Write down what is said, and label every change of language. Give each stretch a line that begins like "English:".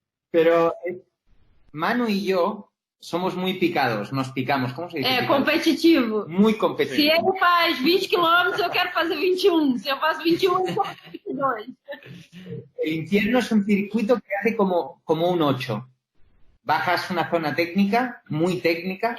Spanish: Pero Manu y yo somos muy picados, nos picamos. ¿Cómo se dice?
Portuguese: É, competitivo.
Spanish: Muy competitivo.
Portuguese: Se ele faz 20 quilômetros, eu quero fazer 21. Se eu faço 21, eu faço 22.
Spanish: El infierno es un circuito que hace como un 8. Bajas una zona técnica, muy técnica.